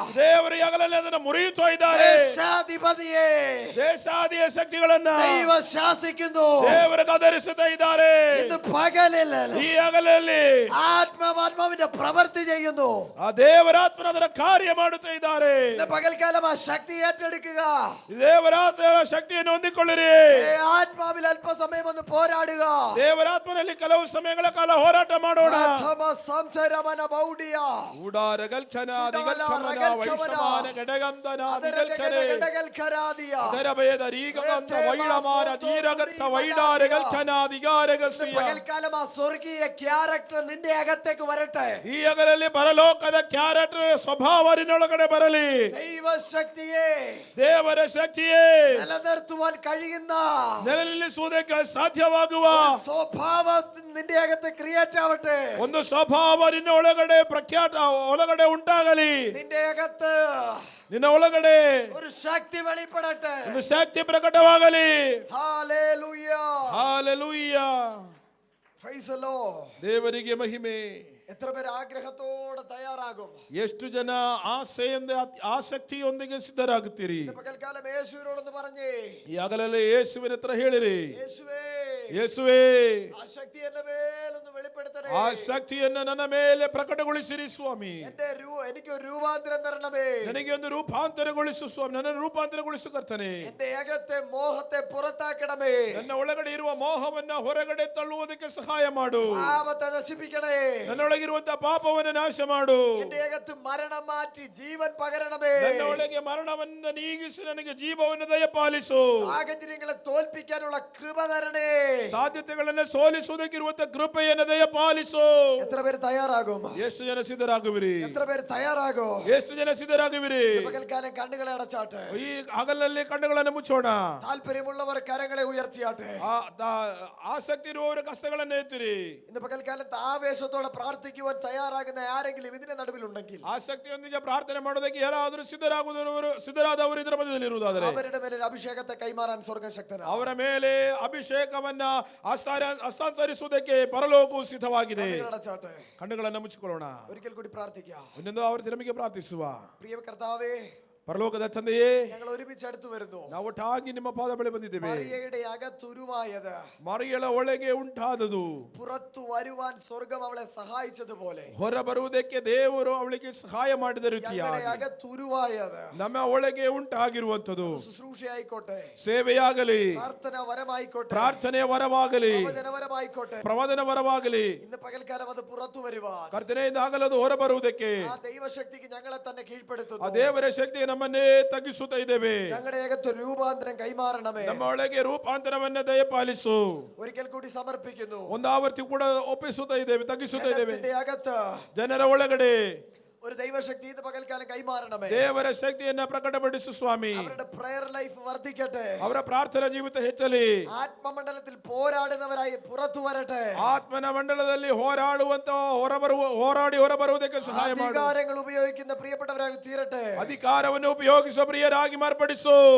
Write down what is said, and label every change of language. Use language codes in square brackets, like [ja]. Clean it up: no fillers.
[kn] ದೇವರು ಈ ಹಗಲಲ್ಲಿ ಅದನ್ನು ಮುರಿಯುತ್ತಾ ಇದ್ದಾರೆ. [ml] ദേശാധിപതിയെ [kn] ದೇಶಾದಿಯ ಶಕ್ತಿಗಳನ್ನ [ml] ദൈവം ശാസിക്കുന്നു. [kn] ದೇವರು ಗದರಿಸುತ್ತಾ ಇದ್ದಾರೆ. [ml] ഇന്ന് പകലിൽ [kn] ಈ ಹಗಲಲ್ಲಿ [ml] ആത്മാവിന്റെ പ്രവൃത്തി ചെയ്യുന്നു. [kn] ಆ ದೇವರಾತ್ಮನ ಅದರ ಕಾರ್ಯ ಮಾಡುತ್ತಾ ಇದ್ದಾರೆ. [ml] ഇന്ന് പകൽക്കാലം ആ ശക്തി ഏറ്റെടുക്കുക. [kn] ದೇವರಾತ್ಮನ ಶಕ್ತಿಯನ್ನು ಹೊಂದಿಕೊಳ್ಳಿರಿ. [ml] ആത്മാവിൽ അല്പസമയം ഒന്ന് പോരാടുക. [kn] ದೇವರಾತ್ಮನಲ್ಲಿ ಕೆಲವು ಸಮಯಗಳ ಕಾಲ ಹೋರಾಟ ಮಾಡೋಣ. സംസരമന ബൗഡിയ ಊಡಾರಗಲ್ ಖನಾದಿಗಲ್ ಖಮನ ವೈಶಮಾನ ಗಡಗಂದನಾದಿಗಲ್ ಖರೆ. ഗഡഗൽഖരാദിയ ಅದರಭಯದ ರೀಗಂತ ವೈಳಮಾನ ತೀರಗತ್ತ ವೈಡಾರಗಲ್ ಖನಾದಿಗಾರಗಸಿಯ. [ml] പകൽക്കാലം ആ സ്വർഗീയ ക്യാരക്ടർ നിന്റെ അകത്തേക്ക് വരട്ടെ. [kn] ಈ ಹಗಲಲ್ಲಿ ಪರಲೋಕದ ಕ್ಯಾರೆಕ್ಟರ್ ಸ್ವಭಾವ ನಿನ್ನೊಳಗಡೆ ಬರಲಿ. [ml] ദൈവശക്തിയെ [kn] ದೇವರ ಶಕ್ತಿಯೇ [ml] നിലനിർത്തുവാൻ കഴിയുന്ന [kn] ನೆಲೆನಿಲ್ಲಿಸುವುದಕ್ಕೆ ಸಾಧ್ಯವಾಗುವ [ml] സ്വഭാവം നിന്റെ അകത്ത് ക്രിയേറ്റ് ആവട്ടെ. [kn] ಒಂದು ಸ್ವಭಾವ ನಿನ್ನ ಒಳಗಡೆ ಉಂಟಾಗಲಿ. [ml] നിന്റെ അകത്ത് [kn] ನಿನ್ನ ಒಳಗಡೆ [ml] ഒരു ശക്തി വെളിപ്പെടട്ടെ. [kn] ಒಂದು ಶಕ್ತಿ ಪ್ರಕಟವಾಗಲಿ. [ml] Hallelujah. [kn] Hallelujah. [en] Praise the Lord. [kn] ದೇವರಿಗೆ ಮಹಿಮೆ. [ml] എത്ര പേര് ആഗ്രഹത്തോടെ തയ്യാറാകും? [kn] ಎಷ್ಟು ಜನ ಆಸೆಯಿಂದ ಆಸಕ್ತಿಯೊಂದಿಗೆ ಸಿದ್ಧರಾಗುತ್ತೀರಿ? [ml] പകൽക്കാലം യേശുവിനോടൊന്ന് പറഞ്ഞേ, [kn] ಈ ಹಗಲಲ್ಲಿ ಯೇಸುವಿನ ಹತ್ರ ಹೇಳಿರಿ, [ml] യേശുവേ [kn] ಯೇಸುವೇ [ml] ആ ശക്തി എന്റെ മേലൊന്ന് വെളിപ്പെടുത്തണേ. [kn] ಆ ಶಕ್ತಿಯನ್ನು ನನ್ನ ಮೇಲೆ ಪ್ರಕಟಗೊಳಿಸಿರಿ ಸ್ವಾಮಿ. [ml] എനിക്ക് ഒരു രൂപാന്തരം തരണമേ. [kn] ನನಗೆ ಒಂದು ರೂಪಾಂತರಗೊಳಿಸು ಸ್ವಾಮಿ. ನನ್ನನ್ನು ರೂಪಾಂತರಗೊಳಿಸು ಕರ್ತನೇ. [ml] എന്റെ അകത്തെ മോഹത്തെ പുറത്താക്കണമേ. [kn] ನನ್ನ ಒಳಗಡೆ ಇರುವ ಮೋಹವನ್ನ ಹೊರಗಡೆ ತಳ್ಳುವುದಕ್ಕೆ ಸಹಾಯ ಮಾಡು. [ml] പാപത്തെ നശിപ്പിക്കണേ. [kn] ನನ್ನೊಳಗಿರುವಂತಹ ಪಾಪವನ್ನು ನಾಶ ಮಾಡು. [ml] എന്റെ അകത്ത് മരണം മാറ്റി ജീവൻ പകരണമേ. [kn] ನನ್ನ ಒಳಗೆ ಮರಣವನ್ನು ನೀಗಿಸಿ ನನಗೆ ಜೀವವನ್ನು ದಯಪಾಲಿಸು. [ml] സാഹചര്യങ്ങളെ തോൽപ്പിക്കാനുള്ള കൃപ തരണേ. [kn] ಸಾಧ್ಯತೆಗಳನ್ನು ಸೋಲಿಸುವುದಕ್ಕಿರುವಂತಹ ಕೃಪೆಯನ್ನು ದಯಪಾಲಿಸು. [ml] എത്ര പേര് തയ്യാറാകും? [kn] ಎಷ್ಟು ಜನ ಸಿದ್ಧರಾಗುವಿರಿ? [ml] എത്ര പേര് തയ്യാറാകും? [kn] ಎಷ್ಟು ಜನ ಸಿದ್ಧರಾಗುವಿರಿ? [ml] പകൽക്കാലം കണ്ണുകളെ അടച്ചാട്ടെ. [kn] ಈ ಹಗಲಲ್ಲಿ ಕಣ್ಣುಗಳನ್ನು ಮುಚ್ಚೋಣ. [ml] താല്പര്യമുള്ളവർ കരങ്ങളെ ഉയർത്തിയാട്ടെ. [kn] ಆಸಕ್ತಿ ಇರುವವರ ಕಷ್ಟಗಳನ್ನು ಎತ್ತಿರಿ. [ml] ഇന്ന് പകൽക്കാലത്ത് ആവേശത്തോടെ പ്രാർത്ഥിക്കുവാൻ തയ്യാറാകുന്ന ആരെങ്കിലും ഇതിന്റെ നടുവിലുണ്ടെങ്കിൽ, [kn] ಆಸಕ್ತಿಯೊಂದಿಗೆ ಪ್ರಾರ್ಥನೆ ಮಾಡೋದಕ್ಕೆ ಯಾರಾದರೂ ಸಿದ್ಧರಾದವರು ಇದರ ಮಧ್ಯದಲ್ಲಿ ಇರುವುದಾದರೆ [ml] അവരുടെ മേലെ അഭിഷേകത്തെ കൈമാറാൻ സ്വർഗ്ഗം ശക്തനാണ്. [kn] ಅವರ ಮೇಲೆ ಅಭಿಷೇಕವನ್ನ ಹಸ್ತಾಂತರಿಸುವುದಕ್ಕೆ ಪರಲೋಕವು ಸಿದ್ಧವಾಗಿದೆ. ಕಣ್ಣುಗಳನ್ನು ಮುಚ್ಚಿಕೊಳ್ಳೋಣ. [ml] ഒരിക്കൽ കൂടി പ്രാർത്ഥിക്കാം. [kn] ಇನ್ನೊಂದು ಅವರ ನಮಗೆ ಪ್ರಾರ್ಥಿಸುವ. [ml] പ്രിയ കർത്താവേ, [kn] ಪರಲೋಕದ ತಂದೆಯೇ, [ml] ഞങ്ങൾ ഒരുമിച്ച് അടുത്ത് വരുന്നു. [kn] ನಾವು ಒಟ್ಟಾಗಿ ನಿಮ್ಮ ಪಾದ ಬಳಿ ಬಂದಿದ್ದೇವೆ. [ml] മറിയയുടെ അകത്തുരുവായത്, [kn] ಮರಿಯಳ ಒಳಗೆ ಉಂಟಾದದು, [ml] പുറത്തു വരുവാൻ സ്വർഗ്ഗം അവളെ സഹായിച്ചതുപോലെ [kn] ಹೊರ ಬರುವುದಕ್ಕೆ ದೇವರು ಅವಳಿಗೆ ಸಹಾಯ ಮಾಡಿದ ರೀತಿಯಾಗಿ [ml] അകത്തുരുവായത് [kn] ನಮ್ಮ ಒಳಗೆ ಉಂಟಾಗಿರುವಂತದ್ದು [ml] ശുശ്രൂഷയായിക്കോട്ടെ, [kn] ಸೇವೆಯಾಗಲಿ, [ml] പ്രാർത്ഥന വരമായിക്കോട്ടെ, [kn] ಪ್ರಾರ್ಥನೆ ವರವಾಗಲಿ, [ml] പ്രവചനപരമായിക്കോട്ടെ, [kn] ಪ್ರವಾದನ ವರವಾಗಲಿ, [ml] ഇന്ന് പകൽക്കാലം അത് പുറത്തു വരുവാൻ [kn] ಕರ್ತನೆಯಿಂದ ಆಗಲದು ಹೊರ ಬರುವುದಕ್ಕೆ [ml] ആ ദൈവശക്തിക്ക് ഞങ്ങളെ തന്നെ [kn] ಆ [ml] കീഴ്പ്പെടുത്തുന്നു. [kn] ದೇವರ ಶಕ್ತಿಗೆ ನಮ್ಮನ್ನೇ ತಗ್ಗಿಸುತ್ತಾ ಇದ್ದೇವೆ. [ml] ഞങ്ങളുടെ ഏകത്വ രൂപാന്തരം കൈമാറണമേ. [kn] ನಮ್ಮ ಒಳಗೆ ರೂಪಾಂತರವನ್ನ ದಯಪಾಲಿಸು. [ml] ഒരിക്കൽ കൂടി സമർപ്പിക്കുന്നു. [kn] ಒಂದು ಆವರ್ತಿ ಕೂಡ ಒಪ್ಪಿಸುತ್ತಾ ಇದ್ದೇವೆ, ತಗ್ಗಿಸುತ್ತಾ ಇದ್ದೇವೆ. [ml] ജനത്തിന്റെ അകത്ത് [kn] ಜನರ ಒಳಗಡೆ [ml] ഒരു ദൈവശക്തി ഇത് പകൽക്കാലം കൈമാറണമേ. [kn] ದೇವರ ಶಕ್ತಿಯನ್ನ ಪ್ರಕಟಪಡಿಸು ಸ್ವಾಮಿ. [ml] അവരുടെ [en] prayer life [ml] വർദ്ധിക്കട്ടെ. [kn] ಅವರ ಪ್ರಾರ್ಥನಾ ಜೀವಿತ ಹೆಚ್ಚಲಿ. [ml] ആത്മമണ്ഡലത്തിൽ പോരാടുന്നവരായി പുറത്തു വരട്ടെ. [kn] ಆತ್ಮನ ಮಂಡಲದಲ್ಲಿ ಹೋರಾಡಿ ಹೊರಬರುವುದಕ್ಕೆ ಸಹಾಯ ಮಾಡು. [ml] അധികാരങ്ങൾ ഉപയോഗിക്കുന്ന പ്രിയപ്പെട്ടവരായി തീരട്ടെ. [kn] ಅಧಿಕಾರವನ್ನು ಉಪಯೋಗಿಸುವ ಪ್ರಿಯರಾಗಿ ಮಾರ್ಪಡಿಸು.